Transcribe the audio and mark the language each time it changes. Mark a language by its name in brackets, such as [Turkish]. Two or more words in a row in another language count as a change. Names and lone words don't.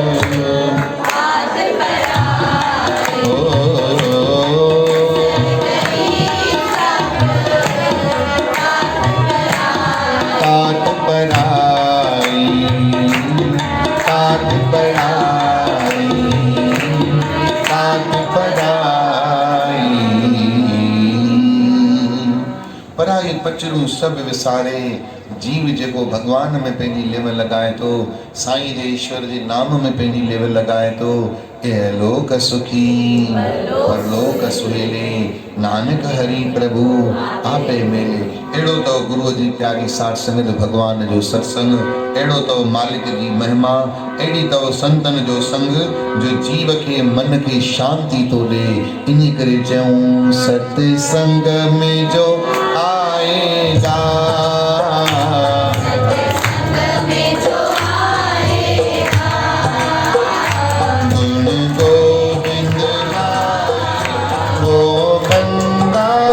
[Punjabi] तात पराई, तात पराई, तात पराई। [Sindhi] पराई पचरू सब विसारे, जीव जेको भगवान में पंहिंजी लिव लॻाए थो, साईं जे ईश्वर जे नाम में पंहिंजी लिव लॻाए थो, [Punjabi] इहलोक सुखी परलोक सुहेले, नानक हरि प्रभु आपे मेले। [Sindhi] अहिड़ो अथव गुरूअ जी प्यारी साठ संगत, भगवान जो सत्संग, अहिड़ो अथव मालिक जी महिमा, अहिड़ी अथव संतन जो संग जो जीव खे मन खे शांती थो ॾे। इन करे चऊं [Hindi] सत्संग में जो आएगा, गुण गोविंद वो बंदा